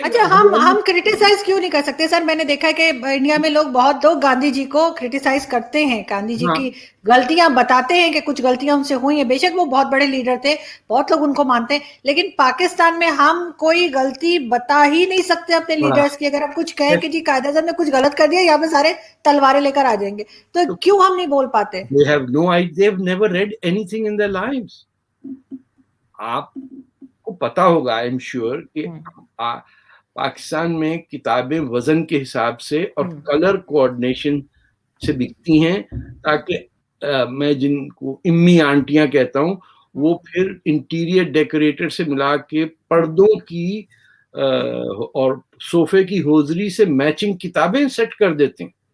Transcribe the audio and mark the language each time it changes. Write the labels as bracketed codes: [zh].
[ur] اچھا ہم کرٹیسائز کیوں نہیں کر سکتے سر؟ میں نے دیکھا ہے کہ انڈیا میں بہت لوگ گاندھی جی کو کرٹیسائز کرتے ہیں، گاندھی جی کی غلطیاں بتاتے ہیں کہ کچھ غلطیاں ان سے ہوئی ہیں. بے شک وہ بہت بڑے لیڈر تھے، بہت لوگ ان کو مانتے ہیں، لیکن پاکستان میں ہم کوئی غلطی بتا ہی نہیں سکتے اپنے لیڈرز کی. اگر ہم کچھ کہیں کہ جی قائد اعظم نے کچھ غلط کر دیا، یہاں پہ سارے تلواریں لے کر آ جائیں گے. تو کیوں ہم نہیں بول پاتے؟ [en] They have no idea. They've never read anything in their lives. [ur] آپ کو پتا ہوگا [en] I am sure [ur] کہ پاکستان میں کتابیں وزن کے حساب سے اور کلر کوآرڈینیشن سے بکتی ہیں تاکہ میں جن کو امی آنٹیاں کہتا ہوں, وہ پھر انٹیریئر ڈیکوریٹر سے ملا کے پردوں کی اور صوفے کی ہوزری سے میچنگ کتابیں سیٹ کر دیتے ہیں.